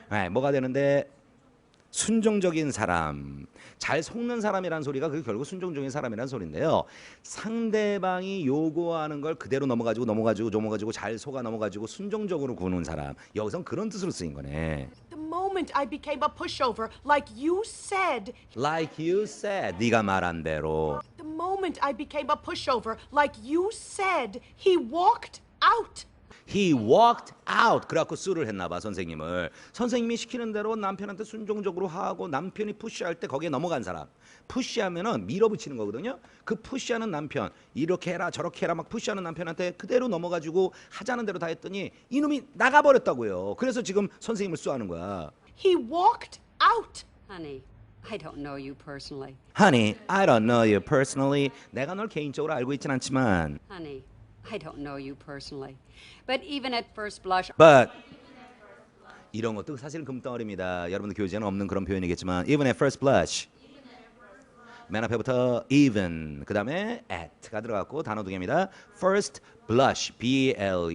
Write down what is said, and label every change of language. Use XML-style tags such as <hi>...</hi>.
<ko>뭐가 되는데 순종적인 사람. 잘 속는 사람이라는 소리가 그게 결국 순종적인 사람이라는 소리인데요. 상대방이 요구하는 걸 그대로 넘어가지고 잘 속아 넘어가지고 순종적으로 구는 사람. 여기선 그런 뜻으로 쓰인 거네.</ko> <en>the moment I became a pushover, like you said, Like you said.</en> <ko>네가 말한 대로.</ko> <en>the moment I became a pushover, like you said, he walked out. He walked out.</en> <ko>그래갖고 수를 했나 봐 선생님을. 선생님이 시키는 대로 남편한테 순종적으로 하고 남편이 푸시할 때 거기에 넘어간 사람. 푸시하면은 밀어붙이는 거거든요. 그 푸시하는 남편 이렇게 해라 저렇게 해라 막 푸시하는 남편한테 그대로 넘어가지고 하자는 대로 다 했더니 이놈이 나가버렸다고요. 그래서 지금 선생님을 수하는 거야.</ko> <en>He walked out. Honey, I don't know you personally. Honey, I don't know you personally.</en> <ko>내가 널 개인적으로 알고 있진 않지만</ko> <en>Honey, I don't know you personally. But even at first blush,</en> <ko>But 이런 것도 사실 금덩어리입니다. 여러분들 교재에는 없는 그런 표현이겠지만</ko> <en>even at first blush</en> <ko>맨 앞에부터 even 그 다음에 at가 들어갔고 단어 두 개입니다. First blush B-L-U-S-H예요.</ko>